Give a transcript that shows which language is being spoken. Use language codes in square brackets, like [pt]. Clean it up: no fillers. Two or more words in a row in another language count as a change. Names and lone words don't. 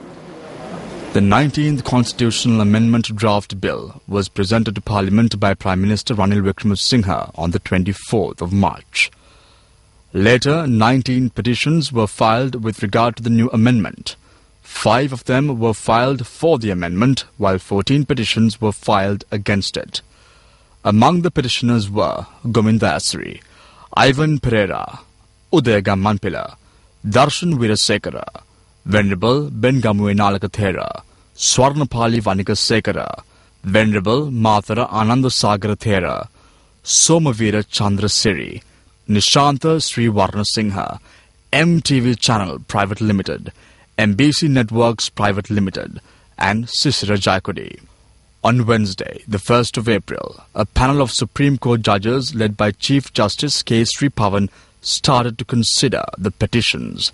[en] The 19th Constitutional Amendment Draft Bill was presented to Parliament by Prime Minister Ranil Wickremesinghe on the 24th of March. Later, 19 petitions were filed with regard to the new amendment. 5 of them were filed for the amendment, while 14 petitions were filed against it. Among the petitioners were Gominda Asri, Ivan Pereira, Udaya Gammanpila, Darshan Weerasekara, Venerable Bengamuwe Nalakathera, Swarnapali Vanikasekara, Venerable Mathara Anandasagara Thera, Somavira Chandrasiri, Nishanta Sri Varnasinghe, MTV Channel Private Limited, MBC Networks Private Limited, and Sisira Jaikodi. On Wednesday, the 1st of April, a panel of Supreme Court judges led by Chief Justice K. Sri Pavan started to consider the petitions.